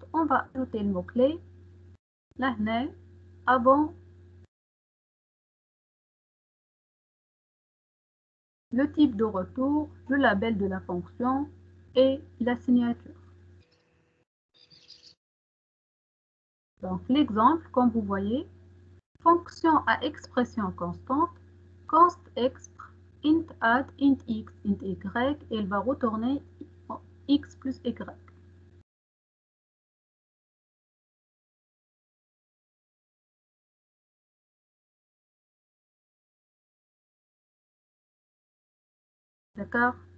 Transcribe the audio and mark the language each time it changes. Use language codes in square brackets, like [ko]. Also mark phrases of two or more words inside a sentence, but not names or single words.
[fr] On va ajouter le mot-clé là avant le type de retour, le label de la fonction et la signature. Donc l'exemple, comme vous voyez, fonction à expression constante, const expr int add int x int y, et elle va retourner x plus y. D'accord?